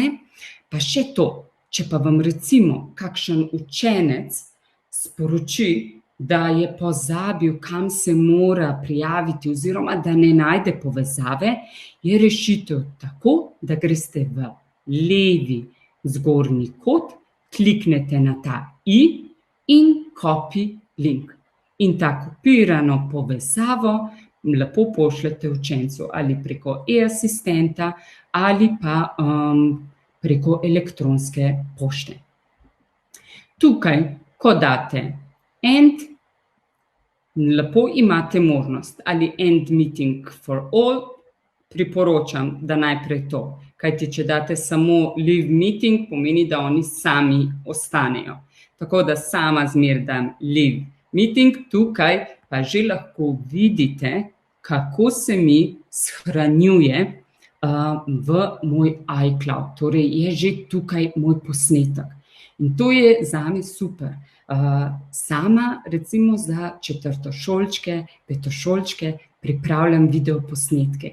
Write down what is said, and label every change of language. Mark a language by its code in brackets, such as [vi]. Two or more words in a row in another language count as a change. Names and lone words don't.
[sl] Pa še to, če pa vam recimo kakšen učenec sporoči, da je pozabil, kam se mora prijaviti oziroma da ne najde povezave, je rešitev tako, da greste v levi zgornji kot, kliknete na ta i in [en] copy link. [sl] In ta kopirano povezavo lepo pošljete učencu ali preko e-asistenta ali pa preko elektronske pošte. Tukaj, ko date end, lepo imate možnost ali [en] end meeting for all, [sl] priporočam, da najprej to. Kajti, če date samo [en] leave meeting, [sl] pomeni, da oni sami ostanejo. Tako da sama zmer dam [en] leave meeting, [sl] tukaj pa že lahko vidite, kako se mi shranjuje v moj iCloud. Torej, je že tukaj moj posnetek. In to je zame super. Sama recimo za četrtošolčke, petošolčke pripravljam videoposnetke.